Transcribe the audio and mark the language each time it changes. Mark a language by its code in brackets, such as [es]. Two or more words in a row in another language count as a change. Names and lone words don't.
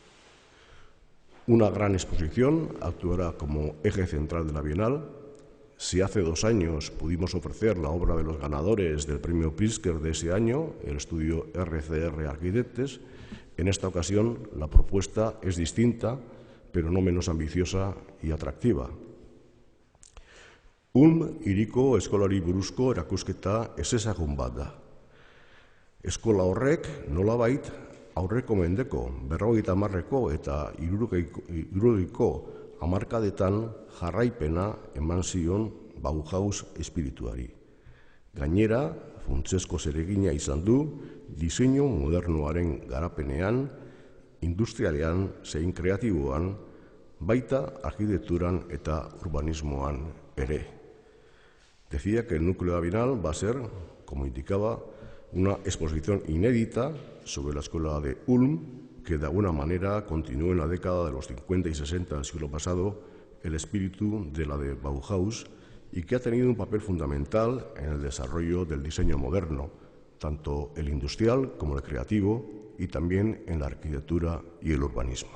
[es] Una gran exposición actuará como eje central de la Bienal. Si hace 2 años pudimos ofrecer la obra de los ganadores del premio Pritzker de ese año, el estudio RCR Arquitectes, en esta ocasión la propuesta es distinta, pero no menos ambiciosa y atractiva. [eu] Hiriko eskolari buruzko erakusketa ezezagun bat da. Eskola horrek nolabait aurreko mendeko 50ko eta 60ko hamarkadetan jarraipena eman zion Bauhaus espirituari. Gainera, funtsezko zeregina izan du diseinu modernoaren garapenean, industrialean zein kreatiboan, baita arkitekturan eta urbanismoan ere. [es] Decía que el núcleo de la Bienal va a ser, como indicaba, una exposición inédita sobre la escuela de Ulm, que de alguna manera continuó en la década de los 50 y 60 del siglo pasado el espíritu de la de Bauhaus y que ha tenido un papel fundamental en el desarrollo del diseño moderno, tanto el industrial como el creativo y también en la arquitectura y el urbanismo.